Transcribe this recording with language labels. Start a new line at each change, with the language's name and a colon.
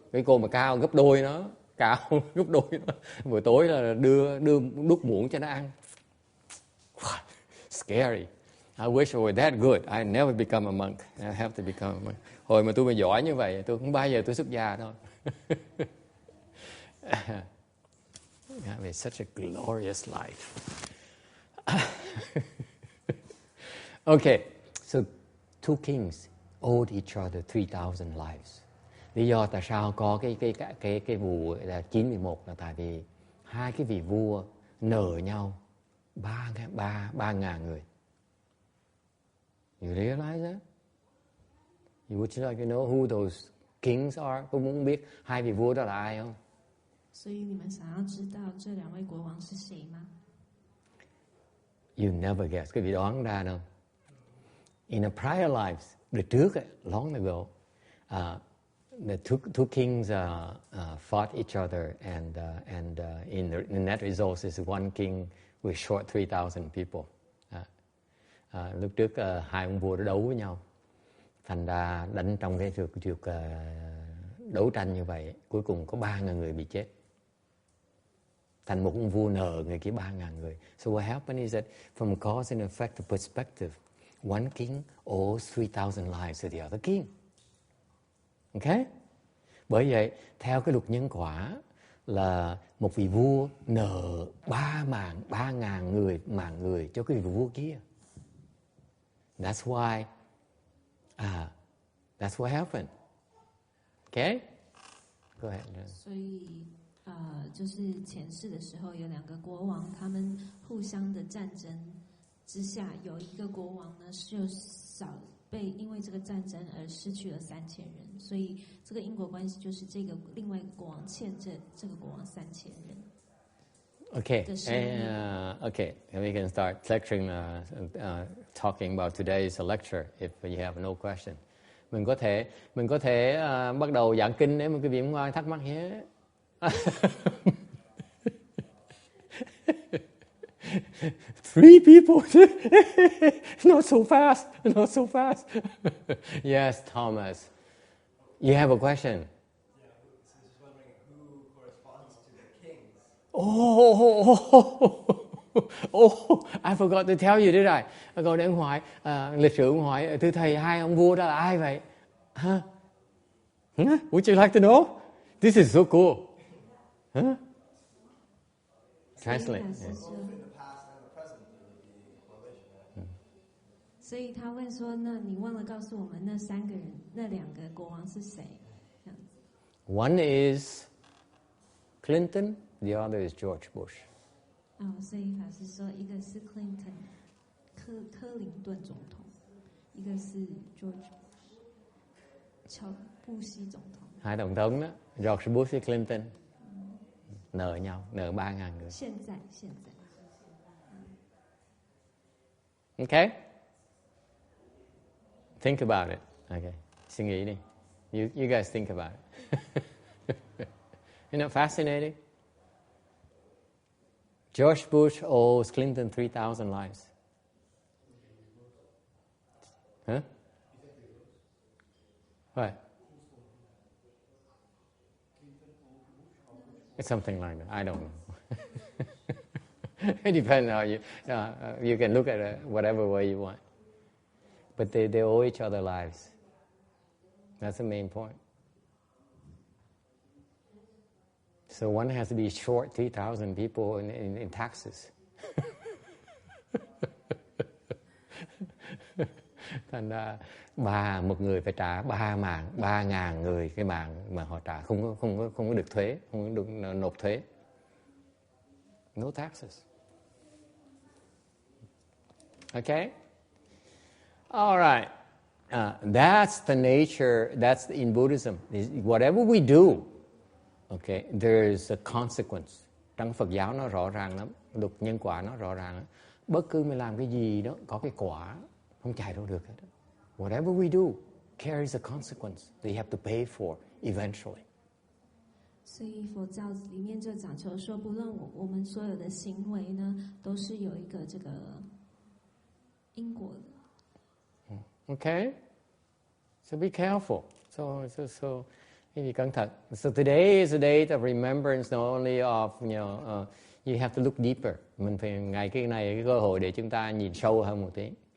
Vietnamese: Cái cô mà cao gấp đôi nó, cao gấp đôi nó. Buổi tối là đưa đút muỗng cho nó ăn.
English: Scary. I wish I were that good. I never become a monk. I have to become a monk.
Vietnamese: Hồi mà tôi mà giỏi như vậy, tôi không bao giờ tôi xuất gia đâu.
English: It's such a glorious life. Okay, so 2 kings owed each other 3,000 lives.
Vietnamese: Lý do tại sao có cái vụ 9/11 là tại vì 2 cái vị vua nợ nhau 3,000 người.
English: You realize that? Would you like to know who those kings are?
Vietnamese: Có muốn biết 2 vị vua đó là ai không?
Chinese: 所以你们想要知道这2位国王是谁吗？
English: You never guess.
Vietnamese: Quý vị đoán ra đâu?
English: In a prior lives,
Vietnamese: đời trước,
English: long ago, the two kings fought each other, and in the net result is one king with short 3,000 people.
Vietnamese: Lúc trước 2 ông vua đã đấu với nhau, Thành ra đánh trong cái việc đấu tranh như vậy, cuối cùng có 3.000 người bị chết. Thành một ông vua nợ người kia 3.000 người.
English: So what happened is that from cause and effect perspective, one king owes 3,000 lives to the other king. Okay?
Vietnamese: Bởi vậy, theo cái luật nhân quả là một vị vua nợ 3.000 người mạng người cho cái vị vua kia.
English: That's why, that's what happened. Okay? Go ahead.
Chinese: 所以就是前世的时候，有2个国王，他们互相的战争之下，有一个国王呢就因为这个战争而失去了3000人，所以这个因果关系就是这个另外一个国王欠这个国王3000人。
English: Okay, okay. We can start lecturing, talking about today's lecture if you have no question.
Vietnamese: Mình có thể bắt đầu giảng kinh nếu mà quý vị không ai thắc mắc nhé.
English: 3 people. Not so fast. Not so fast. Yes, Thomas. You have a question? Yeah, I was just wondering who corresponds to the kings. Oh, I forgot to tell you, did I?
Vietnamese: Câu đến hỏi, lịch sử ông hỏi, thưa thầy, 2 ông vua đó là ai vậy?
English: Huh? Would you like to know? This is so cool. Huh? Translate.
Chinese: 所以他问说：“那你忘了告诉我们那3个人，那2个国王是谁？”
English: One is Clinton, the other is George Bush.
Chinese: 所以法师说，一个是 Clinton， 克林顿总统，一个是 George 乔布希总統。
Vietnamese: 2 tổng thống đó, George Bush và Clinton, nợ nhau, nợ 3.000 người.
Chinese: 現在。
English: Okay? Think about it. Okay.
Vietnamese: Suy nghĩ đi.
English: You guys think about it. Isn't it fascinating? George Bush owes Clinton 3,000 lives. Huh? What? It's something like that. I don't know. It depends how you can look at it whatever way you want. But they owe each other lives. That's the main point. So one has to be short 3,000 people in taxes.
Vietnamese: Thành ra một người phải trả 3.000 người cái mạng mà họ trả không có được thuế, không có được nộp thuế.
English: No taxes. Okay? All right. That's the nature, that's in Buddhism. Whatever we do, okay, there's a consequence.
Vietnamese: Trong Phật giáo nó rõ ràng lắm, luật nhân quả nó rõ ràng lắm. Bất cứ mình làm cái gì đó có cái quả, không chạy đâu được hết.
English: Whatever we do carries a consequence that you have to pay for eventually.
Chinese: 所以佛教里面就讲求说，不论我们所有的行为呢，都是有一个这个因果的。
English: Okay, so be careful. So be
Vietnamese: cẩn thận.
English: So today is a day of remembrance, not only of you have to look deeper.
Vietnamese: Mình phải ngày cái này cái cơ hội để chúng ta nhìn sâu hơn một tí.